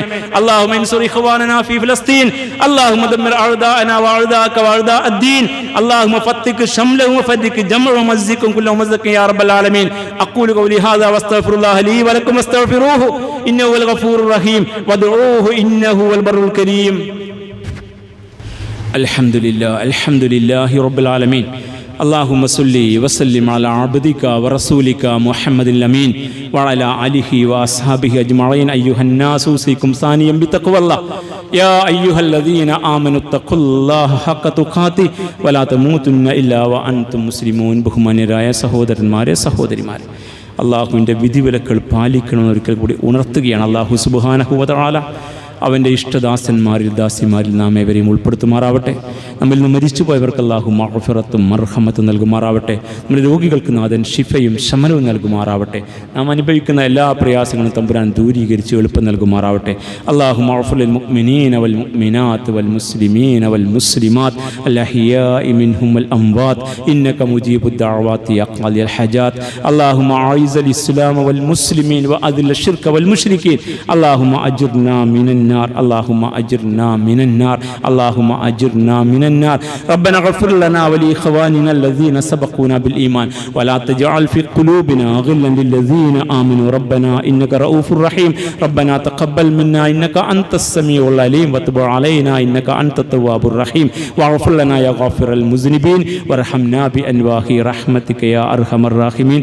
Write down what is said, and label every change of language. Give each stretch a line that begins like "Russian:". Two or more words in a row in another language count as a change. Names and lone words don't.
Arabic: اللهم انصر إخواننا في فلسطين، اللهم دمر أعداءنا وأعداءك وأعداء الدين، اللهم شتت شملهم وفرق جمعهم ومزقهم كل ممزق يا رب العالمين. أقول قولي هذا وأستغفر الله لي ولكم واستغفروه إنه هو الغفور الرحيم وادعوه إنه هو البر الكريم. الحمد لله رب العالمين. اللهم صل وسلم على عبدك ورسولك محمد الأمين وعلى آله وأصحابه أجمعين. أيها الناس أوصيكم ثانيا بتقوى الله يا أيها الذين آمنوا اتقوا الله حق تقاته ولا تموتن إلا وأنتم مسلمون.
Malayalam: ബഹുമാന്യരായ സഹോദരന്മാരെ സഹോദരിമാരെ, അള്ളാഹുവിൻ്റെ വിധിവിലക്കൾ പാലിക്കണമെന്ന് ഒരിക്കൽ കൂടി ഉണർത്തുകയാണ്.
Arabic: الله سبحانه وتعالى
Malayalam: അവൻ്റെ ഇഷ്ടദാസന്മാരിൽ ദാസിമാരിൽ നാം ഏവരെയും ഉൾപ്പെടുത്തുമാറാവട്ടെ. നമ്മിൽ നിന്ന് മരിച്ചു പോയവർക്ക് അല്ലാഹു മഗ്ഫിറത്തും മർഹമത്തും നൽകുമാറാവട്ടെ. നമ്മുടെ രോഗികൾക്ക് നാഥൻ ശിഫയും ശമനവും നൽകുമാറാവട്ടെ. നാം അനുഭവിക്കുന്ന എല്ലാ പ്രയാസങ്ങളും തമ്പുരാൻ ദൂരീകരിച്ച് എളുപ്പം നൽകുമാറാവട്ടെ.
Arabic: اللهم اغفر للمؤمنين والمؤمنات والمسلمين والمسلمات الأحياء منهم والأموات إنك مجيب الدعوات يا قاضي الحاجات. اللهم أعز الإسلام والمسلمين وأذل الشرك والمشركين. اللهم أجرنا من النار اللهم أجرنا من النار اللهم أجرنا من النار. ربنا اغفر لنا ولإخواننا الذين سبقونا بالإيمان ولا تجعل في قلوبنا غلا للذين آمنوا ربنا إنك رؤوف رحيم. ربنا تقبل منا إنك أنت السميع العليم وتب علينا إنك أنت التواب الرحيم واغفر لنا يا غافر المذنبين وارحمنا بأنواع رحمتك يا أرحم الراحمين.